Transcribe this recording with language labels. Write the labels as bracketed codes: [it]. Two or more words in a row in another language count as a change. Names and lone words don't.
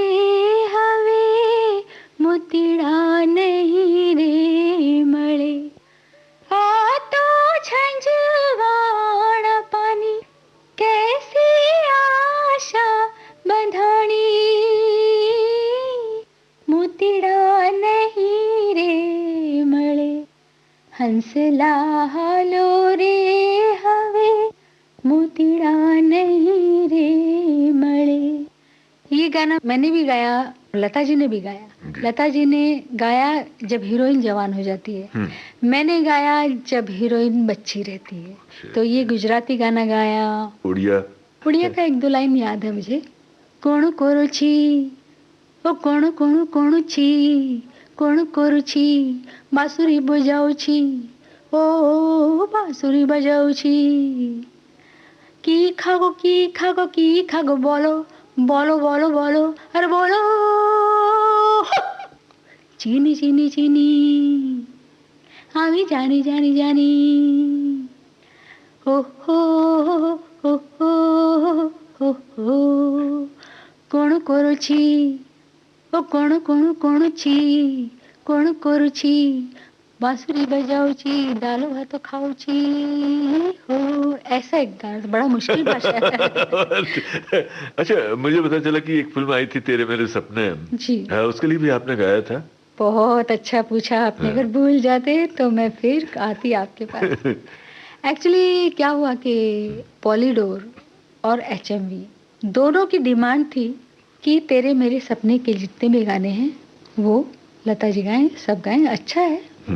[gu] હવે મુતિડા નહીં રે મળે, આ તો ઝંઝવાણ પાણી કૈસી આશા બંધાણી, મુતિડા નહીં રે મળે, હંસલા હાલો રે હવે મુતિડા નહીં રે મળે। [hi] ये गाना मैंने भी गाया, लता जी ने भी गाया। लता जी ने गाया जब हीरोइन जवान हो जाती है, मैंने गाया जब हीरोइन बच्ची रहती है। तो ये गुजराती गाना गाया। उड़िया का एक दो लाइन याद है मुझे। [or] କୋଣ କୋରୁଚି ଓ କୋଣ କୋଣ କୋଣୁଚି, କୋଣ କୋରୁଚି ବାଂସୁରୀ ବଜାଉଚି, ଓ ବାଂସୁରୀ ବଜାଉଚି, କି ଖାଗୋ କି ଖାଗୋ ବୋଲୋ ବୋଲୋ ବୋଲୋ ବୋଲୋ ଅରେ ବୋଲୋ, ଚିନି ଚିନି ଚିନି ଆମି ଜାନି ଜାନି ଜାନି, ଓ ହୋ ହୋ ହୋ ହୋ, କୋଣ କୋରୁଚି ଓ କୋଣ କୋଣ କୋଣୁଚି, କୋଣ କୋରୁଚି ବାଂସୁରୀ ବଜାଉଚି, ଡାଲ ଭାତ ଖାଉଚି ହୋ। [hi] ऐसा एक गाना, बड़ा मुश्किल भाषा है। अच्छा, मुझे पता चला कि एक फिल्म आई थी तेरे मेरे सपने जी, उसके लिए भी आपने गाया था। बहुत अच्छा पूछा आपने। अगर भूल जाते तो मैं फिर आती आपके पास। एक्चुअली क्या हुआ कि पॉलीडोर और HMV दोनों की डिमांड थी कि तेरे मेरे सपने के जितने भी गाने हैं वो लता जी गाएं, सब गाएं, अच्छा है।